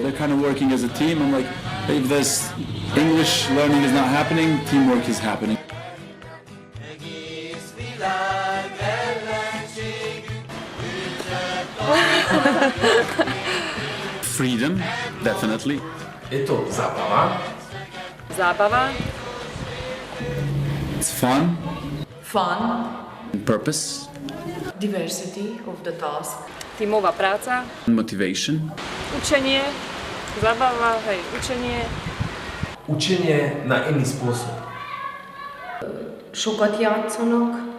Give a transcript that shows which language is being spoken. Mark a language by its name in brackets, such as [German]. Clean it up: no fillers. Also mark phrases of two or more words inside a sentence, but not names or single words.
[English] They're kind of working as a team. I'm like, if this English learning is not happening, teamwork is happening. Freedom, definitely. [Slovak] Je to zábava. Zábava. [English] It's fun. Fun, Purpose, diversity of the task, [Slovak] Tímová práca. [English] motivation, [Slovak] Učenie. Zábava, hej, učenie. Učenie na iný spôsob. [Hungarian] Sokat játszanak.